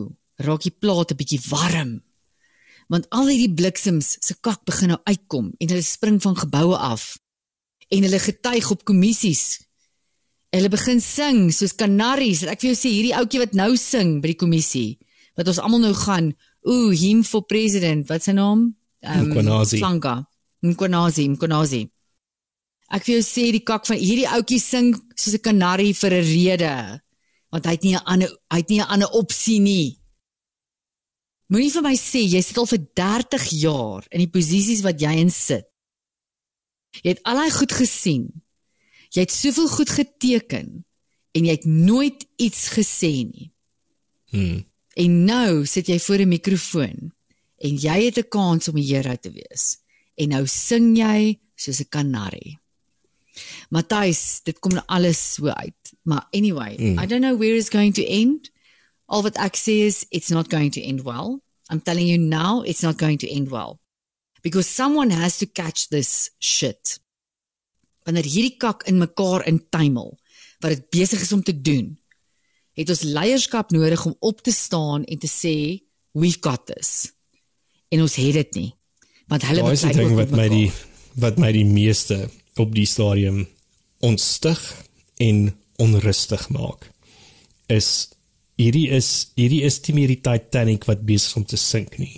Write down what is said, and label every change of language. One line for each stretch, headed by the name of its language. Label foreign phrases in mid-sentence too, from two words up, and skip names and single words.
Afrikaans: Nou, raak die plaat 'n bietjie warm. Want al hierdie bliksems se kak begin nou uitkom en hulle spring van geboue af en hulle getuig op kommissies. Hulle begin sing soos kanaries. Ek vir jou sê hierdie ouetjie wat nou sing by die kommissie, wat ons almal nou gaan,
English: him for president,
Afrikaans: wat sy naam? Mkwanazi. Ek vir jou sê die kak van hierdie ouetjie sing soos 'n kanarie vir 'n rede, want hy het nie 'n ander opsie nie. Moenie vir my sê, jy sit al vir 30 jaar in die posisies wat jy in sit. Jy het al daai goed gesien. Jy het soveel goed geteken, en jy het nooit iets gesê nie. En nou sit jy voor 'n mikrofoon, en jy het 'n kans om 'n hero te wees. En nou sing jy soos 'n kanarie. Matthys, dit kom nou alles so uit.
English: Maar anyway, I don't know where it's going to end.
Afrikaans: Al wat ek sê is,
English: it's not going to end well. I'm telling you now, it's not going to end well. Because someone has to catch this shit.
Afrikaans: Wanneer hierdie kak in mekaar intuimel, wat dit besig is om te doen, het ons leierskap nodig om op te staan en te sê,
English: we've got this.
Afrikaans: En ons het dit nie. Want hulle is die ding wat my die meeste op die stadium ontstig en onrustig maak, is hierdie is nie meer die Titanic wat besig om te sink nie.